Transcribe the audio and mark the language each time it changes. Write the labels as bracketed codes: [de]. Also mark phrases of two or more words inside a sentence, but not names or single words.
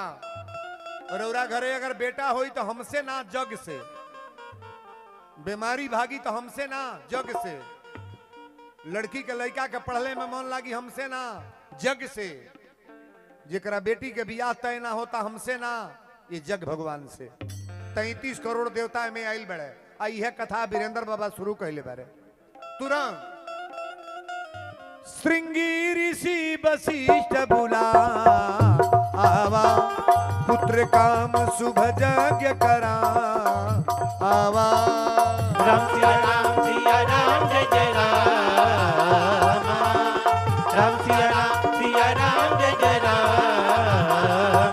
[bho] रौरा घरे अगर बेटा होई तो हमसे ना जग से, बीमारी भागी तो हमसे ना जग से, लड़की के लड़का के पढ़ले में मन लागी हमसे ना जग से, जेकरा बेटी के बियाह तय ना होता हमसे ना, ये जग भगवान से। 33 करोड़ देवता में आइल बड़े। आई है कथा वीरेंद्र बाबा शुरू कहले बारे। तुरंत श्रृंगी ऋषि वशिष्ठ बुला आवा, पुत्र काम शुभ यज्ञ करा आवा। राम सिया राम जय जय राम, राम सिया राम जय जय राम।